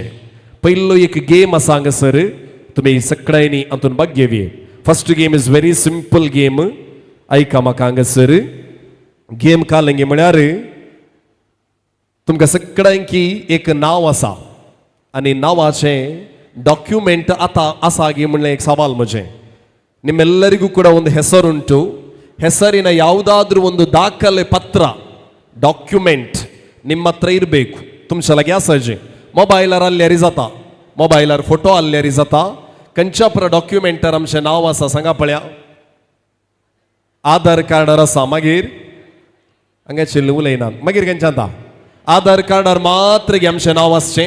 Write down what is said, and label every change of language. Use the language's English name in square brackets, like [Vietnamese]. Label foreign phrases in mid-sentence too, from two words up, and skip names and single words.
[Konkani] पयलो एक गेम आसा हांगासर तुमी सगळ्यांनी हातून भाग घेवये. [English] First game is very simple game. [Konkani] आयका म्हाका हांगासर गेम कालंगी म्हळ्यार तुमकां सगळ्यांकी एक नांव आसा आनी नांवाचें डॉक्युमेंट आतां आसा गे म्हणलें एक सवाल म्हजें. [Kannada] ನಿಮ್ಮೆಲ್ಲರಿಗೂ ಕೂಡ ಒಂದು ಹೆಸರುಂಟು. ಹೆಸರಿನ ಯಾವುದಾದ್ರೂ ಒಂದು ದಾಖಲೆ ಪತ್ರ ಡಾಕ್ಯುಮೆಂಟ್ ನಿಮ್ಮ ಹತ್ರ ಇರಬೇಕು. [Konkani] तुमच्यालागी आसाचे मोबायलार आल्ल्यारी जाता मोबायलार फोटो आल्ल्यारी जाता. खंयच्या पर डॉक्युमेंटार आमचें नांव आसा सांगा पळया. आधार कार्डार आसा मागीर हांगा चिल्ल उलयनात मागीर खंयच्या आतां आधार कार्डार मात्र गे आमचें नांव आसचें.